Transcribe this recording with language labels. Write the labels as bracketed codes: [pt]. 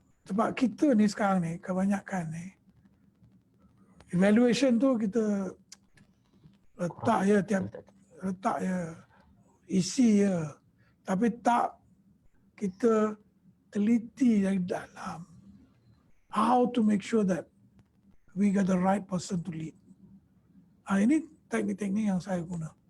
[ms] Sebab kita ni sekarang ni, kebanyakan ni, evaluation tu kita letak je, isi je. Tapi tak kita teliti dari dalam. [en] How to make sure that we got the right person to lead. [ms] Ini teknik-teknik yang saya guna.